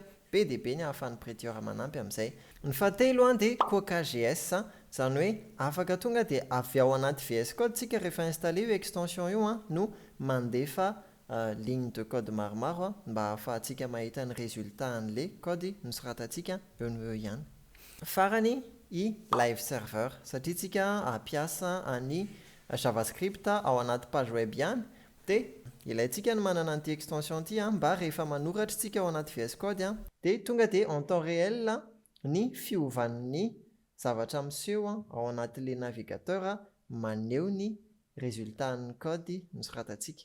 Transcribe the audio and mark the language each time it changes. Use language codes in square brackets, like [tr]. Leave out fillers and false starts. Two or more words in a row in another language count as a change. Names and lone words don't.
[mg] Be dia be ny ahafahan'ny prettier manampy amin'izay. Ny fahatelo dia CocaJS, izany hoe afaka tonga dia avy ao anaty VS Code tsika rehefa installé io extension io no mandefa [fr] ligne de code [mg] maromaro mba ahafahantsika mahita ny résultat an'le code nosoratantsika eo no eo ihany. Farany i live server satria tsika ampiasa any JavaScript ao anaty [fr] page web [mg] ihany dia ilaintsika ny manana an'ity extension ity mba rehefa manoratra tsika ao anaty VS Code dia tonga dia [fr] en temps réel [mg] ny fiovan'ny zavatra miseho ao anatin'le navigateur maneho ny résultat ny code nosoratantsika.